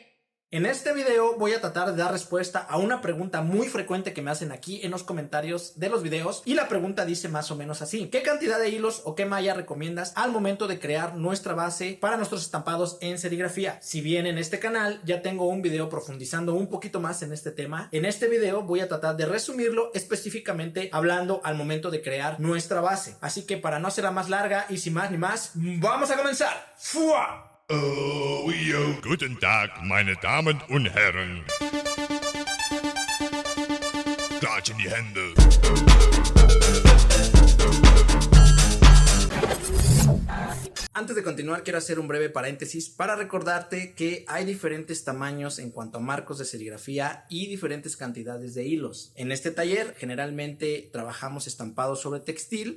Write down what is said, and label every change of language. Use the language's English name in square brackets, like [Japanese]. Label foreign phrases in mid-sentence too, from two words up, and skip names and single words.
[Spanish] En este video voy a tratar de dar respuesta a una pregunta muy frecuente que me hacen aquí en los comentarios de los videos, y la pregunta dice más o menos así: ¿qué cantidad de hilos o qué malla recomiendas al momento de crear nuestra base para nuestros estampados en serigrafía? Si bien en este canal ya tengo un video profundizando un poquito más en este tema, en este video voy a tratar de resumirlo específicamente hablando al momento de crear nuestra base. Así que para no hacerla más larga y sin más ni más, ¡vamos a comenzar! ¡Fua! [German] Guten Tag, meine Damen und Herren. Klatschen die Hände. [Spanish] Antes de continuar, quiero hacer un breve paréntesis para recordarte que hay diferentes tamaños en cuanto a marcos de serigrafía y diferentes cantidades de hilos. En este taller generalmente trabajamos estampados sobre textil.